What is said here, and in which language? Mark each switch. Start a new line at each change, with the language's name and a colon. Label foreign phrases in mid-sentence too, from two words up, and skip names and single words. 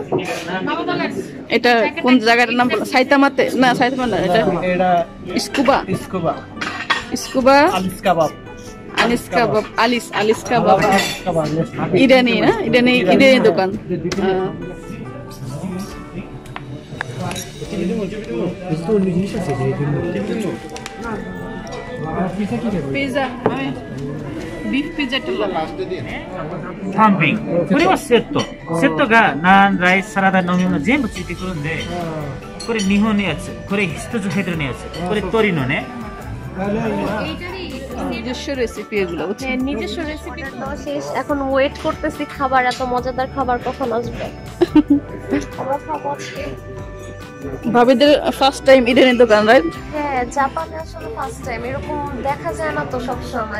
Bangla: এটা কোন জায়গাটার নাম বলো? সাইতামাতে না, সাইতামা না, এটা স্কুবা। স্কুবা আলিস কাবাব, আলিস কাবাব ইরানি না? ইরানি দোকান।
English: Pizza, beef pizza
Japanese: と単品。これはセット。セットがナン、ライス、サラダ、飲み物全部ついてくるんで、これ日本のやつ、これ一つヘドロのやつ、これ鶏のね。
Bangla: নিজস্ব রেসিপি এগুলো। নিজস্ব রেসিপি তো শেষ, এখন ওয়েট করতেছি খাবার, এত মজাদার খাবার কখন আসবে। আমরা খাবো ভাবিদের
English: first time
Bangla: ইরানি দোকান, রাইট? হ্যাঁ, জাপানে আসলে
English: first time,
Bangla: এরকম দেখা যায় না তো সব সময়।